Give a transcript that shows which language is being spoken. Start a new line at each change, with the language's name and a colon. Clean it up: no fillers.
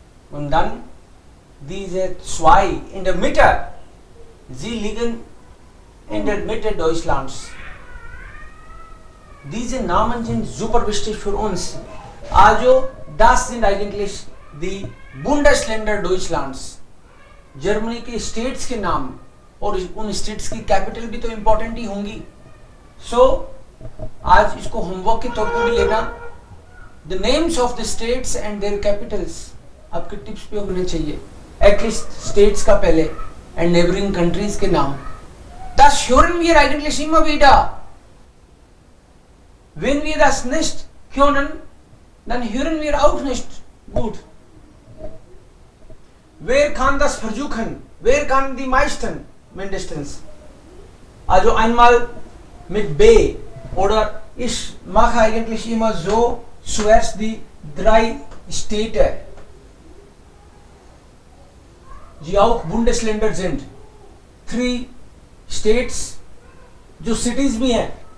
German: Und dann diese 2 in der Mitte. Sie liegen in der Mitte Deutschlands. Diese Namen sind super wichtig für uns. Also das sind eigentlich die Bundesländer Deutschlands.
Hindi: Germany के states के नाम और उन states की capital भी तो important ही होंगी. सो आज इसको होमवर्क के तौर पर भी लेना.
English: the names of the states and their capitals
Hindi: आपके टिप्स पे होने चाहिए. एटलीस्ट स्टेट्स का पहले
English: and neighbouring countries
Hindi: के नाम.
German: Das hören wir eigentlich immer wieder. Wenn wir das nicht können, dann hören wir auch nicht gut. Wer kann das versuchen? Wer kann die meisten mindestens? Also einmal mit B oder ich mache eigentlich immer so zuerst die 3 Städte, die auch Bundesländer sind.
Hindi: 3 States जो cities भी हैं.